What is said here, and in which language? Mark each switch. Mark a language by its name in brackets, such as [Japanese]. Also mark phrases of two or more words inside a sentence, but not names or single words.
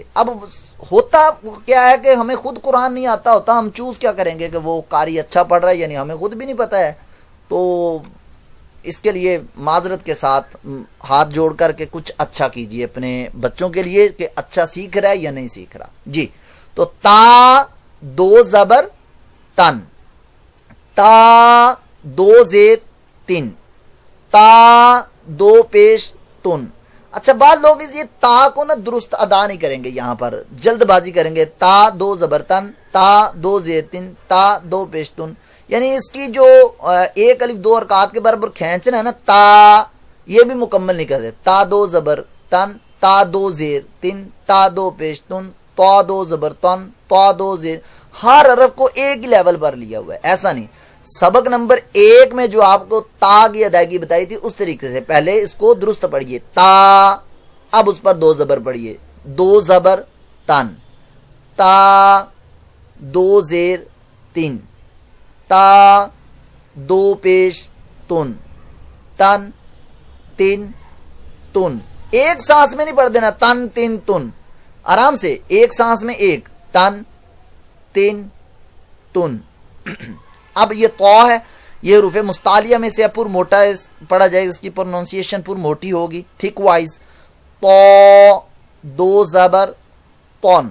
[Urdu] اب ہوتا کیا ہے کہ ہمیں خود قرآن نہیں آتا ہوتا، ہم چوز کیا کریں گے کہ وہ قاری اچھا پڑھ رہا ہے، یعنی ہمیں خود بھی نہیں پتہ ہے. تو اس کے لیے معذرت کے ساتھ ہاتھ جوڑ کر کے کچھ اچھا کیجیے اپنے بچوں کے لیے کہ اچھا سیکھ رہا ہے یا نہیں سیکھ رہا. جی تو تا دو زبر تن، تا دو زیر تن، تا دو پیش تن. اچھا بعض لوگ یہ تا کو نا درست ادا نہیں کریں گے، یہاں پر جلد بازی کریں گے. تا دو زبر تن، تا دو زیر تن، تا دو پیش تن. یعنی اس کی جو ایک الف دو حرکات کے برابر کھینچنا ہے نا، تا یہ بھی مکمل نہیں کرتے. تا دو زبر تن، تا دو زیر تن، تا دو پیش تن، تا دو زبر تن، تا دو زیر. ہر حرف کو ایک ہی لیول پر لیا ہوا ہے، ایسا نہیں. سبق نمبر 1 میں جو آپ کو تا کی ادائیگی بتائی تھی اس طریقے سے پہلے اس کو درست پڑھیے. تا، اب اس پر دو زبر پڑھیے. دو زبر تن، تا دو زیر تین، تا دو پیش تن، تن تین تن. ایک سانس میں نہیں پڑھ دینا تن تن تن، آرام سے ایک سانس میں ایک تن تن تن۔ اب یہ تو ہے، یہ حروف مستعلیہ میں سے پر موٹا پڑھا جائے، اس کی پروننسیشن پر موٹی ہوگی تھک وائز، تو دو زبر تون۔